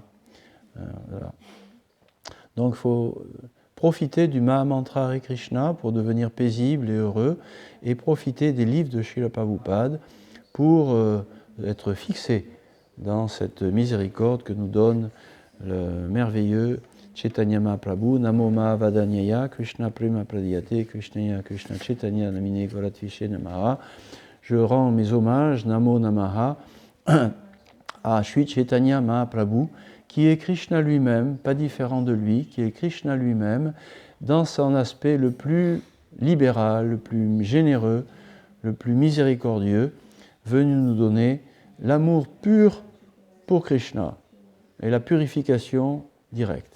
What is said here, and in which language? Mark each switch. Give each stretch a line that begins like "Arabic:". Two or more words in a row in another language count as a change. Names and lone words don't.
French: Voilà. Donc il faut profiter du Mahamantra Hare Krishna pour devenir paisible et heureux, et profiter des livres de Srila Prabhupada pour être fixé dans cette miséricorde que nous donne le merveilleux Chaitanya Mahaprabhu,
Sanskrit: नमो महावदान्याय कृष्ण प्रेम प्रदायते कृष्णाय कृष्ण चैतन्य नाम्ने गौरत्विषे नमः.
French: Je rends mes hommages,
Sanskrit: नमो नमः,
French: à Sri Chaitanya Mahaprabhu, qui est Krishna lui-même, pas différent de lui, qui est Krishna lui-même, dans son aspect le plus libéral, le plus généreux, le plus miséricordieux, venu nous donner l'amour pur pour Krishna et la purification directe.